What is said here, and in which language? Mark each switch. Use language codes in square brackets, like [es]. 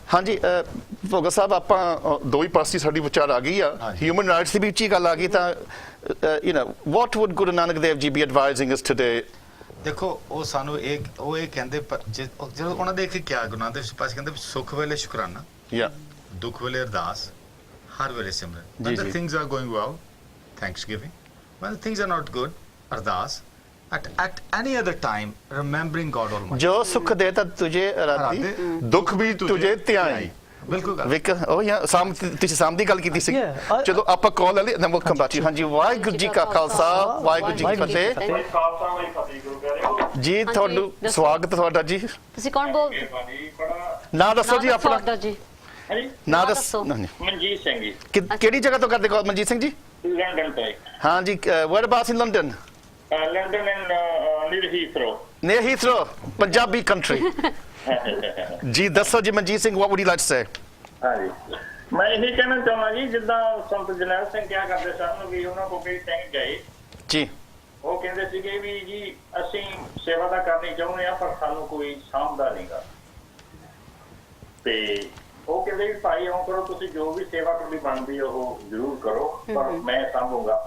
[pa] ਹਾਂਜੀ, ਭੋਗਾ ਸਾਹਿਬ, ਆਪਾਂ ਦੋ ਹੀ ਪਾਸੇ ਸਾਡੀ ਵਿਚਾਰ ਆ ਗਈ ਆ, ਹਿਊਮਨ ਰਾਈਟਸ ਦੀ ਵੀ ਉੱਚੀ ਗੱਲ ਆ ਗਈ, ਤਾਂ [en] what would Guru Nanak Dev Ji be advising us today? [pa] ਦੇਖੋ, ਉਹ ਸਾਨੂੰ ਉਹ ਇਹ ਕਹਿੰਦੇ, ਜਦੋਂ ਉਹਨਾਂ ਦੇ ਕਿਹਾ ਗੁਰੂ ਨਾਨਕ ਦੇਵ ਪਾਸ ਕਹਿੰਦੇ ਸੁੱਖ ਵੇਲੇ ਸ਼ੁਕਰਾਨਾ, [en] Yeah. [pa] ਦੁੱਖ ਵੇਲੇ ਅਰਦਾਸ, ਹਰ ਵੇਲੇ ਸਿਮਰਨ। ਜੀ, [en] When the [pa] ਜੀ। [en] things are going well, thanksgiving. When things are not good, Ardas. At any other time, remembering God Almighty. [pa] ਜੋ ਸੁਖ ਦੇਤਾ ਤੁਝੇ ਰਾਤੀ, ਦੁੱਖ ਵੀ ਤੁਝੇ ਧਿਆਈ। ਬਿਲਕੁਲ ਗੱਲ। ਵਿਕ ਉਹ ਜਾਂ ਤੁਸੀਂ ਸਾਮ ਦੀ ਗੱਲ ਕੀਤੀ ਸੀ। [en] Yeah, [pa] ਚਲੋ ਆਪਾਂ ਕਾਲ ਲੈ ਲਈ, [en] then we'll come back to you. [pa] ਹਾਂਜੀ, ਵਾਹਿਗੁਰੂ ਜੀ ਕਾ ਖਾਲਸਾ, ਵਾਹਿਗੁਰੂ ਜੀ ਕੀ ਫਤਿਹ। ਖਾਲਸਾ ਵਾਲੀ ਫਤਿਹ ਗੁਰੂ ਪਿਆਰੇ। ਜੀ, ਤੁਹਾਨੂੰ ਦੱਸੋ। ਸਵਾਗਤ ਤੁਹਾਡਾ ਜੀ। ਤੁਸੀਂ ਕੌਣ ਬੋਲ ਭਾਜੀ ਬੜਾ ਨਾਂ ਦੱਸੋ ਜੀ ਆਪਣਾ। ਤੁਹਾਡਾ ਜੀ ਹਾਂਜੀ, ਨਾਂ ਦੱਸੋ। ਦੱਸੋ। ਨਹੀਂ, ਮਨਜੀਤ ਸਿੰਘ ਜੀ, ਕਿਹੜੀ ਜਗ੍ਹਾ ਤੋਂ ਕਰਦੇ ਕਾਲ ਮਨਜੀਤ ਸਿੰਘ ਜੀ? ਲੰਡਨ ਤੋਂ। ਹਾਂਜੀ, [en] where abouts in London? [pa] London and ਨੀਰ Heathrow. [en] Near Heathrow, Punjabi country. [pa] ਜੀ ਦੱਸੋ ਜੀ Manjeet Singh, [en] what would you like to say? [pa] ਹਾਂਜੀ, ਮੈਂ ਇਹੀ ਕਹਿਣਾ ਚਾਹੁੰਦਾ ਜੀ, ਜਿੱਦਾਂ ਸੰਤ ਜਰਨੈਲ ਸਿੰਘ ਕਿਹਾ ਕਰਦੇ ਸਨ ਵੀ ਉਹਨਾਂ ਕੋਲ ਕਈ ਸਿੰਘ ਗਏ, ਜੀ ਉਹ ਕਹਿੰਦੇ ਸੀਗੇ ਵੀ ਜੀ ਅਸੀਂ ਸੇਵਾ ਤਾਂ ਕਰਨੀ ਚਾਹੁੰਦੇ ਆ, ਪਰ ਸਾਨੂੰ ਕੋਈ ਸਾਂਭਦਾ ਨਹੀਂਗਾ, ਤੇ ਉਹ ਕਹਿੰਦੇ ਵੀ ਭਾਈ ਇਉਂ ਕਰੋ, ਤੁਸੀਂ ਜੋ ਵੀ ਸੇਵਾ ਤੁਹਾਡੀ ਬਣਦੀ ਉਹ ਜ਼ਰੂਰ ਕਰੋ, ਪਰ ਮੈਂ ਸਾਂਭੂਗਾ।